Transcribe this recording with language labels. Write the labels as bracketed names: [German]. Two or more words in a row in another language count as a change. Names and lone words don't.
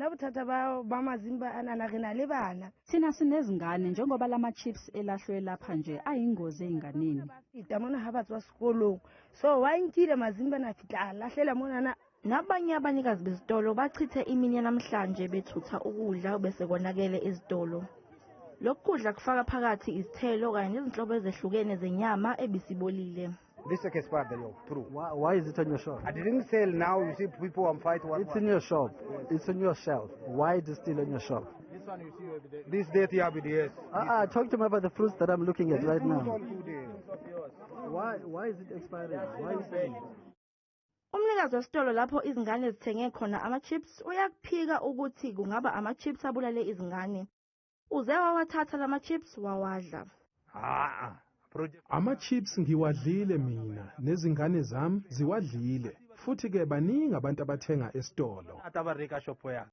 [Southern Sotho] bona bothata ba mazimba ana re na le bana. [Zulu] Thina sinezingane njengoba lama chips elahlwe lapha nje ayingozi einganeni. [Southern Sotho] Fita mona ha batswa sekolong. So wa nkile mazimba na fitla lahlela mona na. [Zulu] Nabanye abanikazi bezitolo bachithe imini namhlanje bethutha ukudla bese konakele ezitolo. Lokudla kufaka phakathi izithelo kanye nezinhlobo ezehlukene zenyama ebisibolile. [English] This is true. Why is it on your shop? I didn't sell now. You see, people I'm fighting. It's in your shop. It's on your shelf. Why is it still on your shop? This one you see every day. This date here be the yes. Talk to me about the fruits that I'm looking at right now. Why is it expiring? Why is it? [Zulu] Umnikazi wesitolo lapho izingane zithenge khona ama-chips uyakuphika ukuthi kungaba ama-chips abulale izingane. Uze wawathatha lama-chips wawadla. Ama-chips ngiwadlile mina nezingane zami ziwadlile futhi ke baningi abantu abathenga esitolo.